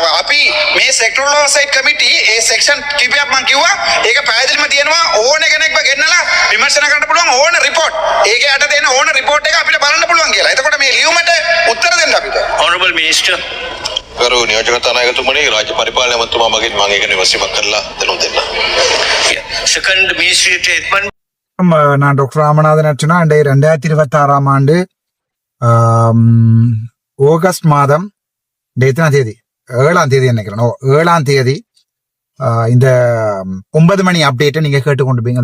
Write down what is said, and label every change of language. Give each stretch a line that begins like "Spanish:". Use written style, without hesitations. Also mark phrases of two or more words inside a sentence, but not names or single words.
Sinhala: අපි මේ
English: sectoral oversight committee
Sinhala: ඒ සෙක්ෂන් කිහිපයක් මම කිව්වා ඒක පැහැදිලිම තියෙනවා ඕන කෙනෙක්ව ගෙන්නලා විමර්ශන කරන්න පුළුවන් ඕන රිපෝට්. ඒකේ යට දෙන ඕන රිපෝට් එක අපිට බලන්න පුළුවන් කියලා. එතකොට මේ ලියුමට උත්තර දෙන්න අපිට.
English: Honorable Minister.
Sinhala: ගරු නියෝජක නායකතුමනි රාජ්‍ය පරිපාලන මන්ත්‍රීතුමා මගෙන් මම ඒක විමසීමක් කරලා දැනුම් දෙන්න.
English: Second ministry statement.
Tamil: நான் டாக்டர் ராமநாதன் அர்ச்சனா 2026 ஆண்டு ஆகஸ்ட் மாதம் எத்தனாம் தேதி 7ஆம் தேதி நினைக்கிறேன் 7ஆம் தேதி இந்த 9 மணி அப்டேட்டை நீங்க கேட்டுக்கொண்டிருப்பீங்க.